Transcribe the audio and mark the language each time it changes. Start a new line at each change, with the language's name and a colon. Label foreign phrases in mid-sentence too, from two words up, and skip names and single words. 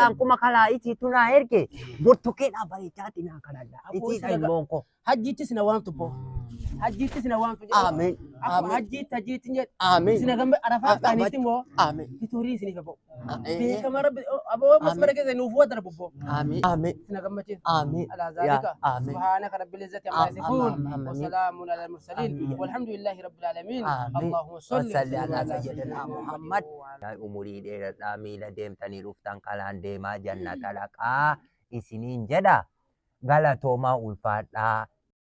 Oromo: lafa akkuma kalaa isiitu naa erge burtukeedhaa bareechaati naa kanadha. Isiidha ilmoon koo. Hajjiitti sina waamtu boo. Hajjiitti sina waamtu jedhe. Amiin. Akkuma hajjiitti jedhe. Amiin. Sina gamma arafaa qaaniitti immoo. Amiin. Fituurii isiniif boo. Beekama rabbi aboo masmara keessa nuuf wada darbu boo. Amiin. Amiin.
Arabic: سنة قمتين آمين على يا ذلك آمين سبحانك رب العزة عما يصفون آمين. وسلام على المرسلين والحمد لله رب العالمين آمين. اللهم صل وصل على سيدنا محمد
Oromo: umurii dheeradhaa miila deemtanii dhuftan kalaan deemaa jannata dhaqaa isiniin jedha galatoomaa ulfaadhaa